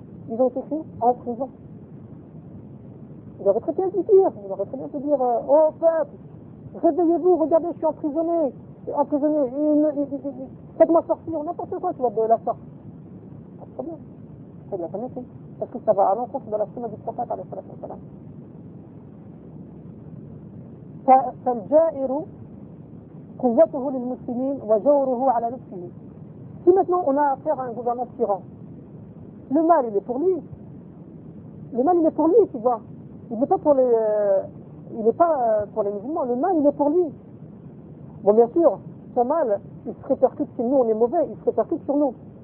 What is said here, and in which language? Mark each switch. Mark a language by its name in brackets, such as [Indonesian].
[French] Ils ont été écrits en prison. Il aurait très bien pu dire, il aurait très bien pu dire, oh peuple, réveillez-vous, regardez, je suis emprisonné. Emprisonné, faites-moi sortir, n'importe quoi, tu vas de la sorte. Pas de problème. Ça, il n'a jamais fait. Parce que ça va à l'encontre de la sunna du prophète, alayhi salatu wa salam. [Arabic] فالجائر قوته للمسلمين وجوره على نفسه. [French] Si maintenant on a affaire à un gouvernement tyran, le mal il est pour lui. Le mal il est pour lui, tu vois. Il n'est pas pour les. Il n'est pas pour les musulmans, le mal il est pour lui. Bon, bien sûr, son mal, il se répercute si nous on est mauvais, il se répercute sur nous.